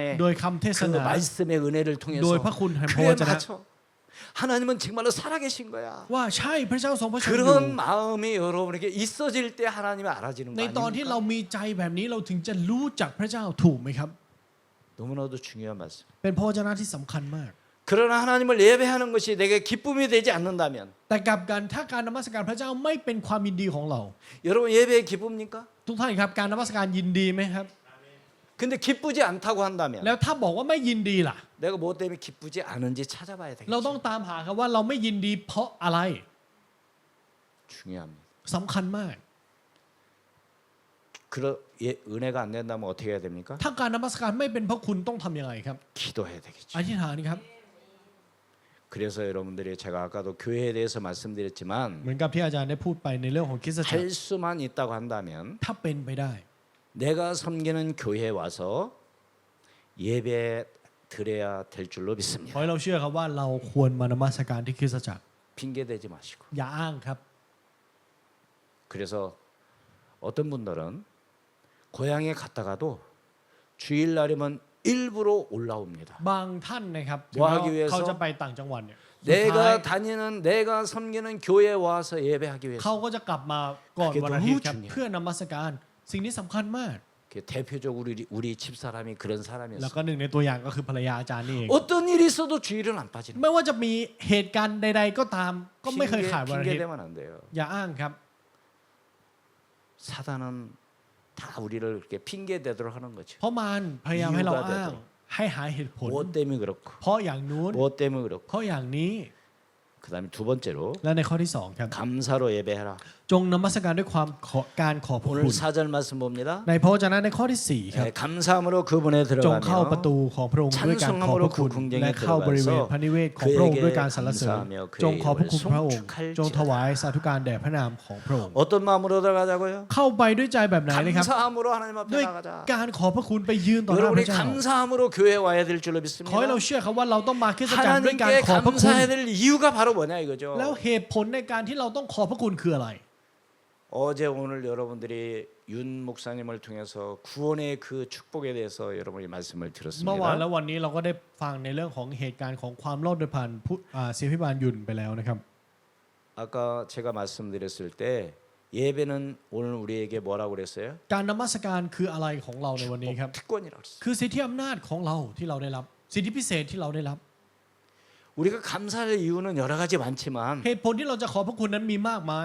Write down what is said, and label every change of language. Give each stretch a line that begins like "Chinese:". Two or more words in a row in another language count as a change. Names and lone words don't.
Thai: โดยคำเทศ
Korean: 그
Thai: นา
Korean: 말씀의 은혜를
Thai: โดย
Korean: 통해서
Thai: พระคุณแห่งพระ
Korean: 그래
Thai: วจนะ
Korean: 맞아. 하나님은 정말로 살아계신 거야.
Thai: ว่าใช่พระเจ้าทรงพระชนอยู่
Korean: 그런 마음이 여러분에게 있어질 때 하나님이 알아지는
Thai: ใน
Korean: 거
Thai: ตอนที่เรา
Korean: 아닙니까?
Thai: มีใจแบบนี้เราถึงจะรู้จักพระเจ้าถูกไหมครับ
Korean: 너무나도 중요한 말씀.
Thai: เป็นพระวจนะที่สำคัญมาก
Korean: 그러나 하나님을 예배하는 것이 내게 기쁨이 되지 않는다면
Thai: แต่กลับกันถ้าการนมัสการพระเจ้าไม่เป็นความยินดีของเรา
Korean: 여러분 예배에 기쁩니까?
Thai: ทุกท่านครับการนมัสการยินดีไหมครับ
Korean: 근데 기쁘지 않다고 한다면
Thai: แล้วถ้าบอกว่าไม่ยินดีล่ะ
Korean: 내가 뭐 때문에 기쁘지 않은지 찾아봐야
Thai: เราต้อง
Korean: 되겠죠.
Thai: ตามหาครับว่าเราไม่ยินดีเพราะอะไร
Korean: 중요합니다.
Thai: สำคัญมาก
Korean: 은혜가 안 된다면 어떻게 해야 됩니까?
Thai: ถ้าการนมัสการไม่เป็นพระคุณต้องทำยังไงครับ
Korean: 기도해야 되겠죠.
Thai: อธิษฐานครับ
Korean: 그래서 여러분들이 제가 아까도 교회에 대해서
Thai: เห
Korean: 말씀드렸지만
Thai: มือนกับที่อาจารย์ได้พูดไปในเรื่องของคริสตจักร
Korean: 할 수만 있다고 한다면
Thai: ถ้าเป็นไปได้
Korean: 내가 섬기는 교회에 와서 예배 드려야 될 줄로
Thai: ขอ
Korean: 믿습니다.
Thai: ให้เราเชื่อครับว่าเราควรมานมัสการที่คริสตจักร
Korean: 핑계 대지 마시고.
Thai: อย่าอ้างครับ
Korean: 그래서 어떤 분들은 고향에 갔다가도 주일날이면 일부러 올라옵니다.
Thai: บางท่านนะครับถึง
Korean: ว่า 하기 위해서
Thai: เขาจะไปต่างจังหวัดเนี่ยสุดท้าย
Korean: 내가 다니는 내가 섬기는 교회에 와서 예배하기 위해서
Thai: เขาก็จะกลับมาก่อน
Korean: 그게
Thai: วันอาทิตย์ครับ
Korean: 너무 중요해요.
Thai: เพื่อนมัสการสิ่งนี้สำคัญมาก
Korean: 대표적으로 우리 집사람이 그런
Thai: แล้ว
Korean: 사람이었어요.
Thai: ก็หนึ่งในตัวอย่างก็คือภรรยาอาจารย์นี่เอง
Korean: 어떤 일이 있어도 주일은 안 빠지는
Thai: ไม่ว่าจะมีเหตุการณ์ใด ๆ ก็ตาม ก็ไม่เคยขาดวันอาทิตย์
Korean: 핑계대면 안 돼요.
Thai: อย่าอ้างครับ
Korean: 사단은 다 우리를 이렇게 핑계 대도록 하는 거죠.
Thai: เพราะมารพยายามให้เรา อยู่กับ อ้าง ให้หาเหตุผล
Korean: 무엇 때문에 그렇고
Thai: เพราะอย่างนู้น
Korean: 무엇 때문에 그렇고
Thai: เพราะอย่างนี้
Korean: 그다음에 두 번째로
Thai: และในข้อที่สองครับ
Korean: 감사로 예배해라.
Thai: จงนมัสการด้วยความการขอบพระ
Korean: 오늘
Thai: คุณ
Korean: 4절 말씀 봅니다.
Thai: ในพระวจนะในข้อที่สี่ครับ
Korean: 네, 감사함으로 그분에
Thai: จงเข้าประตู
Korean: 들어가며
Thai: ของพระองค์ด้วยการขอบพระคุณ และเข้าบริเวณพระนิเวศของพระองค์ด้วยการสรรเสริญจงขอบพระคุณพระองค์จงถวายสาธุการแด่พระนามของพระองค์
Korean: 어떤 마음으로 들어가자고요?
Thai: เข้าไปด้วยใจแบบไหนนะครับ
Korean: 감사함으로 하나님
Thai: ด้วย
Korean: 앞에 나가자.
Thai: การขอบพระคุณไปยืนต่อหน้าพ
Korean: 여러분이
Thai: ระเจ้า
Korean: 감사함으로 교회에 와야 될 줄로
Thai: ขอให้เรา
Korean: 믿습니다.
Thai: เชื่อครับว่าเราต้องมาคริสตจักรด้วยการ
Korean: 하나님께
Thai: ขอบพระคุณ
Korean: 감사해야 될 이유가 바로 뭐냐 이거죠.
Thai: แล้วเหตุผลในการที่เราต้องขอบพระคุณคืออะไร
Korean: 어제 오늘 여러분들이 윤 목사님을 통해서 구원의 그 축복에 대해서 여러분이 말씀을
Thai: เมื่อวานและ
Korean: 들었습니다.
Thai: วันนี้เราก็ได้ฟังในเรื่องของเหตุการณ์ของความรอดโดยผ่านศิษย์พิบาลยุนไปแล้วนะครับ
Korean: 아까 제가 말씀드렸을 때 예배는 오늘 우리에게 뭐라고 그랬어요?
Thai: การนมัสการคืออะไรของเราในวันนี้ครับ
Korean: 특권이라고 그랬어요.
Thai: คือสิทธิอำนาจของเราที่เราได้รับ สิทธิพิเศษที่เราได้รับ
Korean: 우리가 감사할 이유는 여러 가지 많지만
Thai: เหตุผลที่เราจะขอพระคุณนั้นมีมากมาย